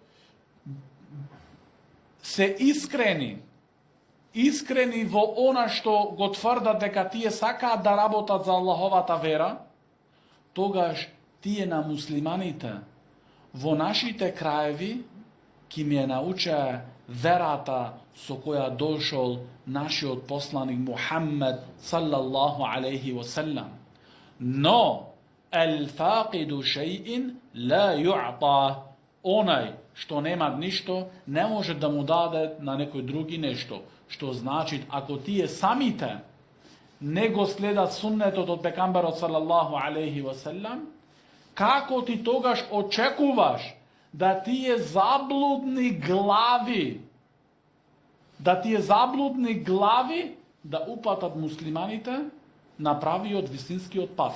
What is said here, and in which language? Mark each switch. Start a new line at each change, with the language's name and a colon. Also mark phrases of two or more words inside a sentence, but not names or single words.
Macedonian: се искрени во она што го тврдат дека тие сакаат да работат за Аллаховата вера, тогаш тие на муслиманите во нашите краеви ки ми е науча верата со која дошол нашиот посланик Мухаммед
Arabic: صلى الله عليه وسلم. Но الفاقد شيء لا يؤتى.
Macedonian: Онај што нема ништо, не може да му даде на некој други нешто. Што значи, ако тие самите не го следат суннетот од пекамберот
Arabic: صلى الله عليه وسلم,
Macedonian: како ти тогаш очекуваш да тие заблудни глави да упатат муслиманите на правиот вистинскиот пат.